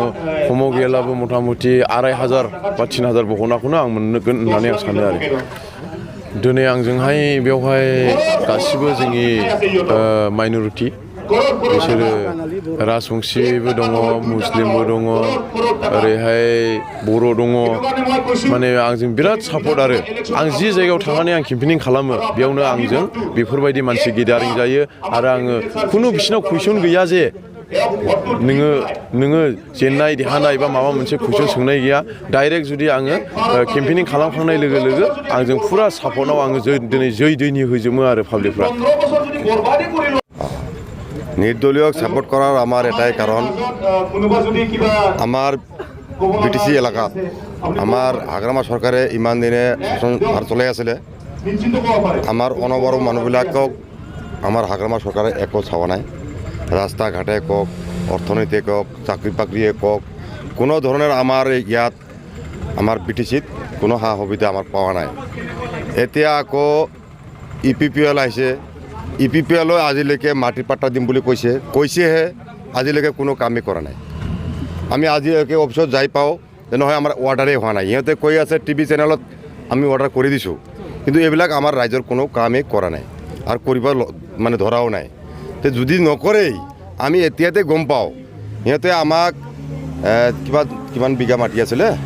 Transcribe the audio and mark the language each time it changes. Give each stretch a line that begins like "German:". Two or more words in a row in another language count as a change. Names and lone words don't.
Bodo: खमाव गैयाब्लाबो मथा मथि 2,500 बा 3,000 भटखौनो आं मोनगोन होननानै आं सानो आरो दिनै आंजोंहाय बेवहाय गासिबो जोंनि माइन'रिटि बिसोरो राजबंशिबो दङ मुस्लिमबो दङ ओरैहाय बर' दङ माने आंजों बिराद सापर्ट आरो आं जि जायगायाव थांनानै आं केम्पेनिं खालामो बेयावनो आंजों बेफोरबायदि मानसि गेदारिं जायो आरो आङो खुनु बिसिनाव कुइसन गैया जे नोङो जेननाय देरहानाय बा माबा मोनसे कुइसन सोंनाय गैया डाइरेक्ट जुदि आङो केम्पेनिं खालामखांनाय लोगो लोगो आंजों फुरा सापर्टआव आङो दिनै जै दैनि होजोबो आरो पाब्लिकफ्रा
Bangla: নির্দলীয় সাপোর্ট করার আমার এটাই কারণ আমার বিটিসি এলাকাত আমার হাগ্রামা সরকারে ইমান দিনে শাসন ভার চলাই আছিলে আমার অনবর মানুহবিলাকক আমার হাগ্রামা সরকারে একো চাওয়া নাই রাস্তা ঘাটে কক অর্থনীতি কক চাকরি বাকরিয়ে কক কোনো ধরনের আমার ইয়াত আমার বিটিসিত কোনো সা সুবিধা আমার পাওয়া নাই
Assamese: এতিয়া আকৌ UPPL আহিছে UPPL আজিলৈকে মাটিৰ পাট্টা দিম বুলি কৈছেহে আজিলৈকে কোনো কামেই কৰা নাই আমি আজিলৈকে অফিচত যাই পাওঁ যে নহয় আমাৰ অৰ্ডাৰেই হোৱা নাই সিহঁতে কৈ আছে টিভি চেনেলত আমি অৰ্ডাৰ কৰি দিছোঁ কিন্তু এইবিলাক আমাৰ ৰাইজৰ কোনো কামেই কৰা নাই আৰু কৰিব মানে ধৰাও নাই তো যদি নকৰেই আমি এতিয়াতে গম পাওঁ সিহঁতে আমাক কিমান বিঘা মাটি আছিলে